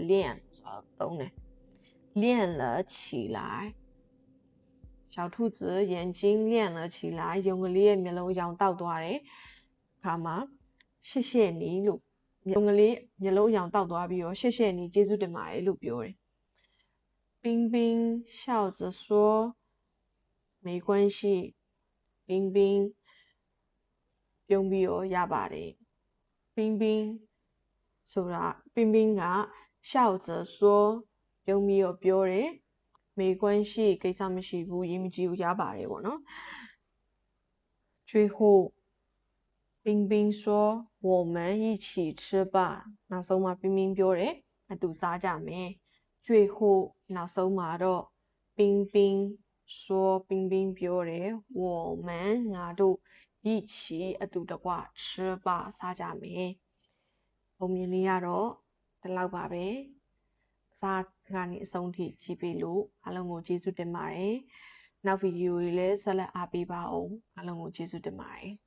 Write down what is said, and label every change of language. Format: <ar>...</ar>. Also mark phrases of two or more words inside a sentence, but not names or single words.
<my>亮ဆိုတာသုံးတယ်</my> <zh>亮了起来小兔子眼睛亮了起来</zh> <my>ယုံကလေးရဲ့မျက်လုံးရောင်တောက်သွားတယ်အခါမှာ</my> <zh>谢谢你</zh> <my>လို့ယုံကလေးမျက်လုံးရောင်တောက်သွား ပြီးတော့</my> <zh>谢谢你</zh> <my>ကျေးဇူးတင်ပါတယ်လို့ပြောတယ်</my> <zh>冰冰笑着说没关系</zh> <my>冰冰ပြုံးပြီးတော့ရပါတယ်冰冰ဆိုတာ冰冰 က</my> <zh>笑着说</zh> <my>ပြုံးပြီးတော့ပြောတယ်</my> <zh>没关系</zh> <my>ကိစ္စမရှိဘူးရေးမကြည့်ဘူးရပါတယ်ပေါ့နော်最</my> <zh>后冰冰说我们一起吃吧</zh> <my>နောက်ဆုံးမှာ冰冰ပြောတယ်အ တူစားကြမယ်最后နောက်ဆုံးမှာတော့冰冰说冰冰ပြောတယ်我们ငါတို့一起အတူတကွ吃吧စားကြမယ်ပုံမြင်လေးကတော့ဒီလောက်ပါပဲစားကနေအဆုံးထိကြည့်ပေးလို့အားလုံးကိုကျေးဇူးတင်ပါတယ်နောက်ဗီဒီယိုတွေလည်းဆက်လက်အားပေးပါအောင်အားလုံးကိုကျေးဇူးတင်ပါတယ်</my>